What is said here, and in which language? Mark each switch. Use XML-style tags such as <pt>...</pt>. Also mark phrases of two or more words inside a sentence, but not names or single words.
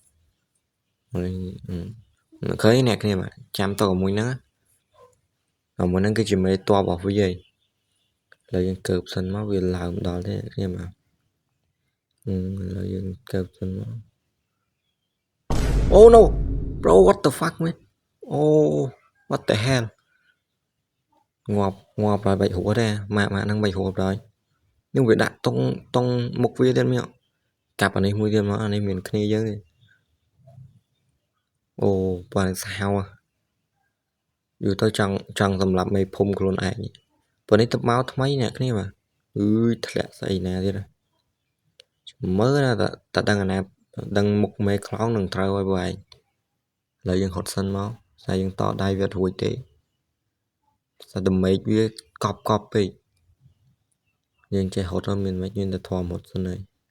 <km>ឃើញអ្នកគ្នាបាទចាំតមួយហ្នឹងគឺជាមេតបរបស់វាហើយឥឡូវយើងកើបសិនមកវាឡើងដល់ទេគ្នាបាទឥឡូវយើងកើបសិនមកអូ</km> <en>no bro what the fuck man</en> <km>អូ</km> <en>what the hell</en> <km>ងាប់ហើយបាច់ហួរទេម៉ាក់ហ្នឹងបាច់ហួរដល់នឹងវាដាក់តុងមុខវាទៀតមកកាប់អានេះមួយទៀតមកអានេះមានគ្នាយើងទេ អូបើសាហាវយូរទៅចង់សម្រាប់មេភូមិខ្លួនឯងព្រោះនេះទៅមកថ្មីអ្នកគ្នាបាទធ្លាក់ស្អីណាទៀតមើលណាតើដឹងអាណាដឹងមុខមេខ្លោងនឹងត្រូវឲ្យបើឯងឥឡូវយើងហត់សិនមកតែយើងតដៃវារួចទេតែដមេកវាកប់ពេកយើងចេះហត់ទៅមានមិនមានតែធំហត់សិនហើយ</km>